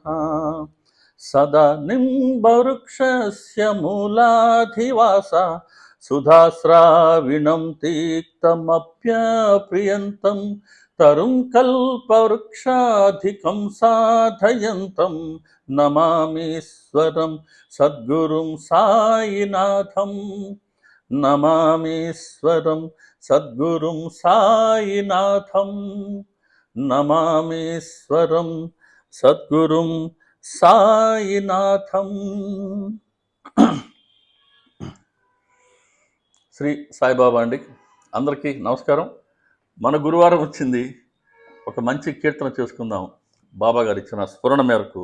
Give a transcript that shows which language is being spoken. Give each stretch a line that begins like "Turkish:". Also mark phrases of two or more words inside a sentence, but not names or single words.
Sanskrit: सदा निम्बवृक्षस्य मूलाधिवासा सुधास्राविणं तीक्तमप्यप्रियन्तं तरुं कल्पवृक्षाधिकं साधयन्तं नमामीश्वरं सद्गुरुं साईनाथं। नमामीश्वरं सद्गुरुं साईनाथं। नमामीश्वरं सद्गुरुं साईनाथं.
Telugu: శ్రీ సాయిబాబా అండి. అందరికీ నమస్కారం. మన గురువారం వచ్చింది, ఒక మంచి కీర్తన చేసుకుందాం బాబా గారు ఇచ్చిన స్ఫురణ మేరకు.